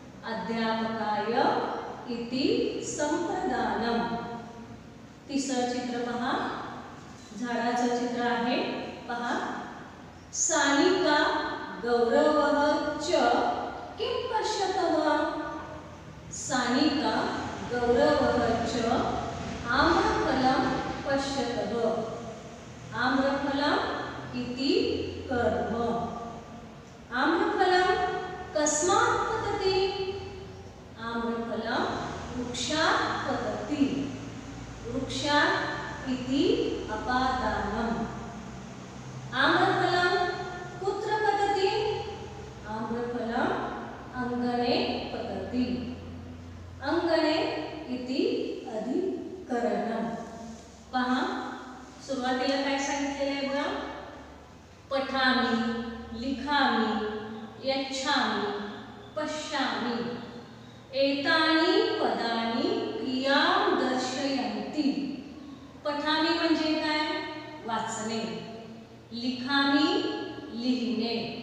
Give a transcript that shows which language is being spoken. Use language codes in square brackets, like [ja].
[sa] अध्यापकाय इति संप्रदानम्। [mr] तिसरं चित्र पहा, झाडाचं चित्र आहे। पहा, [sa] सानिका गौरवः च किं पश्यतः? सानिका गौरवः च आम्रफलं पश्यतः। आम्रफलम् इति कर्म। आम्रफलं कस्मात् पतति? आम्रफलं वृक्षात् पतति। वृक्षात् इति अपादानम्। आम्रफलं कुत्र पतति? आम्रफलं अङ्गणे पतति। अङ्गणे इति अधिकरणम्। [mr] पहा, सुरुवातीला काय सांगितलेलं आहे बघा? [sa] पठामि, लिखामि, यच्छामि, पश्यामि। एतानि पदानि क्रियां दर्शयन्ति। [mr] पठामि म्हणजे काय? वाचणे। लिखामि लिहिणे।